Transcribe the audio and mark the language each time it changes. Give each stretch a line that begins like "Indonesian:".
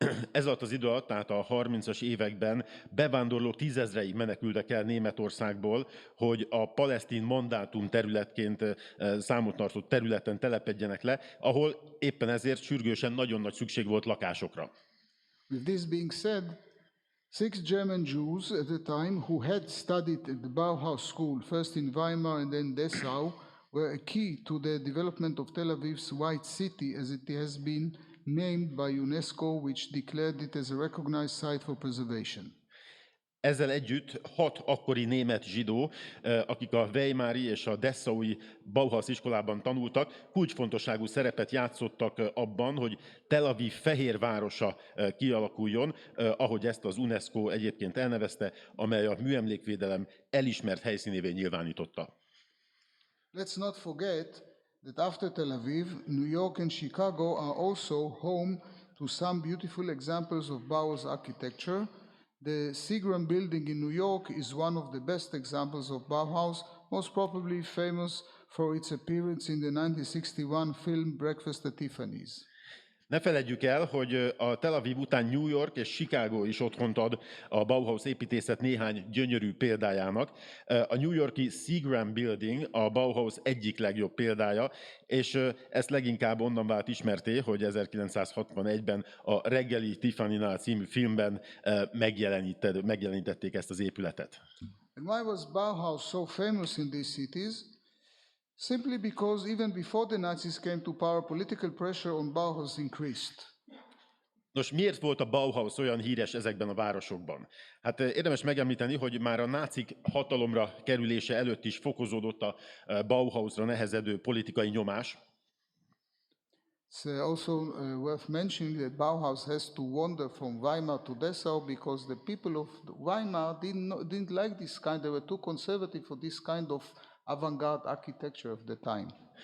Hungarian: Ez alatt az idő alatt, tehát a 30-as években bevándorlók tízezrei menekültek el Németországból, hogy a palesztin mandátum területként számot tartott területen telepedjenek le, ahol éppen ezért sürgősen nagyon nagy szükség volt lakásokra.
English: With this being said, 6 German Jews at the time who had studied at the Bauhaus school, first in Weimar and then Dessau, were a key to the development of Tel Aviv's White City, as it has been named by UNESCO, which declared it as a recognized site for preservation.
Hungarian: Ezzel együtt 6 akkori német zsidó, akik a Weimari és a Dessaui Bauhaus iskolában tanultak, kulcsfontosságú szerepet játszottak abban, hogy Tel Aviv Fehér Városa kialakuljon, ahogy ezt az UNESCO egyébként elnevezte, amely a műemlékvédelem elismert helyszínévé nyilvánította.
English: Let's not forget that after Tel Aviv, New York and Chicago are also home to some beautiful examples of Bauhaus architecture. The Seagram building in New York is one of the best examples of Bauhaus, most probably famous for its appearance in the 1961 film Breakfast at Tiffany's.
Hungarian: Ne feledjük el, hogy a Tel Aviv után New York és Chicago is otthont ad a Bauhaus építészet néhány gyönyörű példájának. A New York-i Seagram Building a Bauhaus egyik legjobb példája, és ezt leginkább onnan vált ismerté, hogy 1961-ben a Reggeli Tiffany-nál című filmben megjelenítették ezt az épületet.
English: And why was Bauhaus so famous in these cities? Simply because even before the Nazis came to power, political pressure on Bauhaus increased.
Hungarian: Nos, miért volt a Bauhaus olyan híres ezekben a városokban? Hát érdemes megemlíteni, hogy már a nácik hatalomra kerülése előtt is fokozódott a Bauhausra nehezedő politikai nyomás.
English: It's also worth mentioning that Bauhaus has to wander from Weimar to Dessau because the people of Weimar didn't like this kind, they were too conservative for this kind of avant-garde architecture of the time.